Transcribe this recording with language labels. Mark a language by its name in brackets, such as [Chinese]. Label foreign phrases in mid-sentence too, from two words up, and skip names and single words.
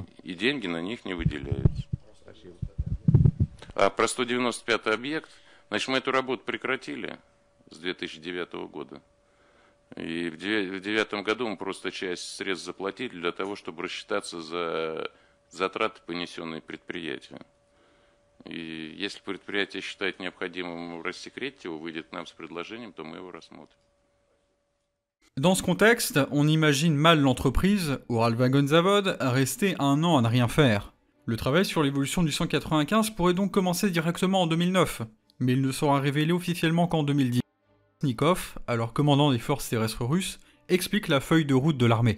[Russian] И деньги на них не выделяются. А про 195-й объект, значит, мы эту работу прекратили с 2009 года. И в 2009 году мы просто часть средств заплатили для того, чтобы рассчитаться за затраты, понесенные предприятию. И если предприятие считает необходимым рассекретить его, выйдет к нам с предложением, то мы его рассмотрим. [French] Dans ce contexte, on imagine mal l'entreprise, Uralvagonzavod, rester 1 an à ne rien faire. Le travail sur l'évolution du 195 pourrait donc commencer directement en 2009, mais il ne sera révélé officiellement qu'en 2010. Nikov, alors commandant des forces terrestres russes, explique la feuille de route de l'armée.